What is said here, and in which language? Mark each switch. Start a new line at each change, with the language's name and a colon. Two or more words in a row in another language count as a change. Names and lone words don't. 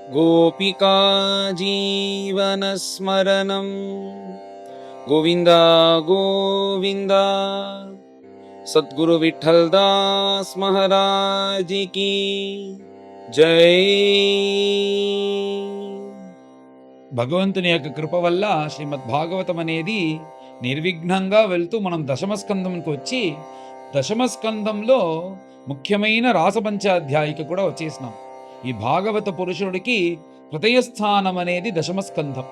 Sanskrit: गोपिका जीवनस्मरणं गोविन्द गोविन्द।
Hindi: सद्गुरु विठ्ठल दास महाराज की जय।
Telugu: భగవంతుని యొక్క కృప వల్ల శ్రీమద్ భాగవతం అనేది నిర్విఘ్నంగా వెళ్తూ మనం దశమస్కందంకి వచ్చి దశమస్కందంలో ముఖ్యమైన రాసపంచాధ్యాయికి కూడా వచ్చేసినాం. ఈ భాగవత పురుషుడికి హృదయస్థానం అనేది దశమస్కంధం.